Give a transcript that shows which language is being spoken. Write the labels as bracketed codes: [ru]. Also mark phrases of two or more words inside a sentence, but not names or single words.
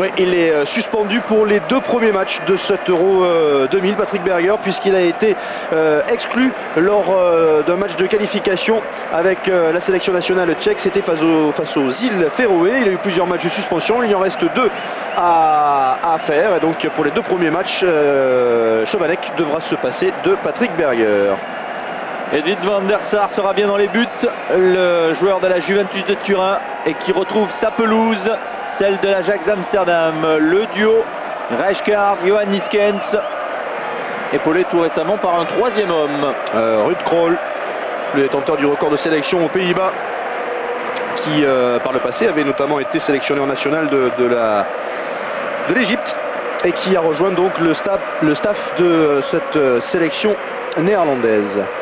[fr] Oui, il est suspendu pour les 2 premiers matchs de cet Euro 2000, Patrick Berger, puisqu'il a été exclu lors d'un match de qualification avec la sélection nationale tchèque. C'était face aux îles Féroé. Il a eu plusieurs matchs de suspension. Il en reste 2 à faire. Et donc pour les 2 premiers matchs, Chevalek devra se passer de Patrick Berger. Edwin van der Sar sera bien dans les buts, le joueur de la Juventus de Turin et qui retrouve sa pelouse, celle de l'Ajax d'Amsterdam. Le duo Rijkaard, Johan Niskens, épaulé tout récemment par un 3e homme. Ruud Krol, le détenteur du record de sélection aux Pays-Bas, qui par le passé avait notamment été sélectionné en national de l'Égypte et qui a rejoint donc le staff de cette sélection néerlandaise.